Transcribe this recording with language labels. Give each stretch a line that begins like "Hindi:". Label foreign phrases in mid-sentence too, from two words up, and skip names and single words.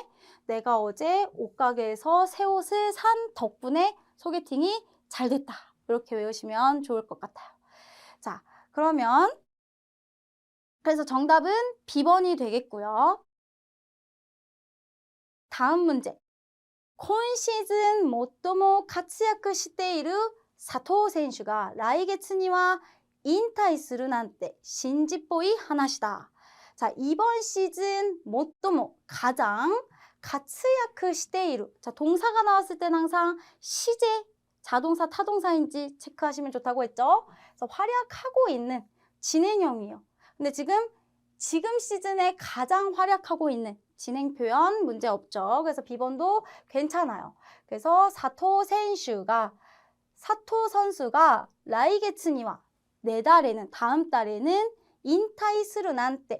Korean: 내가 어제 옷가게에서 새 옷을 산 덕분에 소개팅이 잘 됐다. 이렇게 외우시면 좋을 것 같아요. 자, 그러면 그래서 정답은 B번이 되겠고요. 다음 문제.
Japanese: 今シーズン最も活躍している佐藤選手が来月には引退するなんて信じっぽい話だ.
Korean: 자, 이번 시즌 最も 가장
Japanese: 活躍している.
Korean: 자, 동사가 나왔을 땐 항상 시제, 자동사, 타동사인지 체크하시면 좋다고 했죠. 그래서 활약하고 있는 진행형이에요. 근데 지금 시즌에 가장 활약하고 있는 진행 표현 문제 없죠. 그래서 B번도 괜찮아요. 그래서 사토 선수가
Japanese: 来月には
Korean: 내달에는, 다음 달에는
Japanese: 引退するなんて.